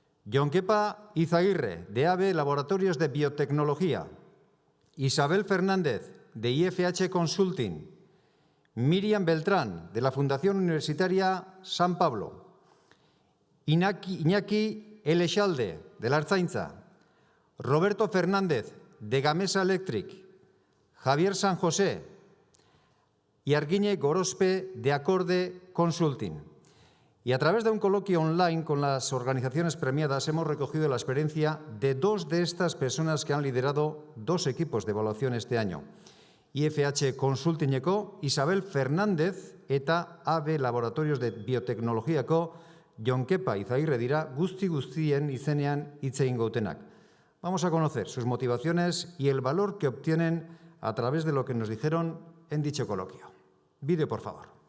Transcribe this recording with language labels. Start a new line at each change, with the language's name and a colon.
Spanish: Jonkepa Izaguirre, de AB Laboratorios de Biotecnología, Isabel Fernández, de IFH Consulting, Miriam Beltrán, de la Fundación Universitaria San Pablo, Iñaki Elexalde, de la Ertzaintza, Roberto Fernández, de Gamesa Electric, Javier San José, y Arguiñe Gorospe de Acorde Consulting. Y a través de un coloquio online con las organizaciones premiadas hemos recogido la experiencia de dos de estas personas que han liderado dos equipos de evaluación este año.
Basque: IFH Consultingeko Isabel Fernández eta AB Laboratorios de Biotecnologiako Jonkepa Izaguirre dira guztien izenean hitz egingo dutenak.
Spanish: Vamos a conocer sus motivaciones y el valor que obtienen a través de lo que nos dijeron en dicho coloquio. Vídeo, por favor.